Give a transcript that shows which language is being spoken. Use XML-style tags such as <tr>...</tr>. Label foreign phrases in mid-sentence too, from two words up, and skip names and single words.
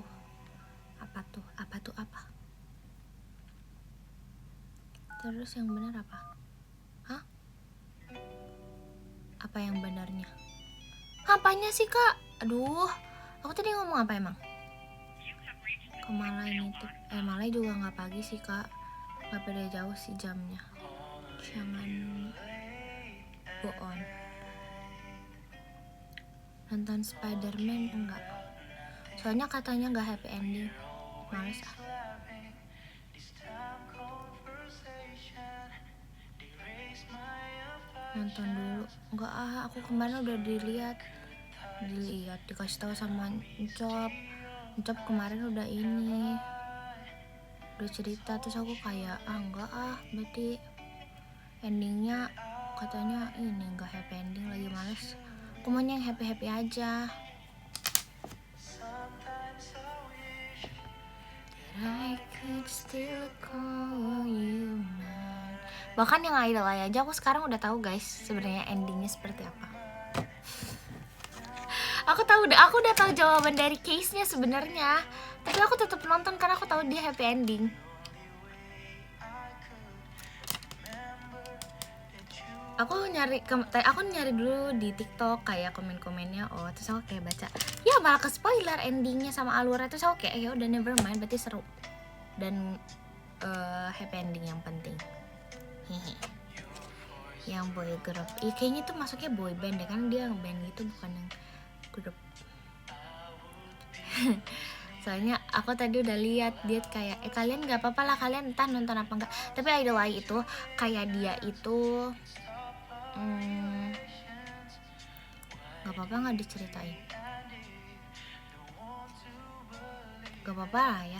<id>Apa tuh? Apa? Terus yang benar apa? Hah? Apa yang benarnya? Apanya sih kak? Aduh, aku tadi ngomong apa emang? Ke Malai nitip. Malai juga nggak pagi sih kak, nggak beda jauh sih jamnya. Jangan bohong. Nonton Spider-Man enggak? Soalnya katanya nggak</id> <en>happy ending.</en> <id>Males ah. Nonton dulu. Enggak ah, aku kemarin udah dilihat dikasih tahu sama Encop kemarin udah cerita, terus aku kayak enggak ah, berarti endingnya katanya ini enggak</id> <en>happy ending,</en> <id>lagi males. Aku maunya yang happy aja.</id> <en>I could still call you mine.</en> <id>Bahkan yang Idol aja aku sekarang udah tahu guys sebenarnya endingnya seperti apa. Aku udah tahu jawaban dari case-nya sebenarnya, tapi aku tetap nonton karena aku tahu dia</id> <en>happy ending.</en> <id>Aku nyari dulu di TikTok kayak komen-komennya, terus aku kayak baca, ya malah ke spoiler endingnya sama alurnya, terus aku kayak ya udah</id> <en>never mind,</en> <id>berarti seru dan</id> <en>happy ending</en> <id>yang penting. Yang</id> <en>boy group,</en> <id>kayaknya tuh masuknya</id> <en>boy band</en> <id>deh, kan dia band gitu bukan yang grup. Soalnya aku tadi udah lihat dia kayak kalian nggak apa-apa lah kalian entah nonton apa enggak, tapi Idol itu kayak dia itu nggak apa-apa nggak diceritain, nggak apa-apa lah ya.</id>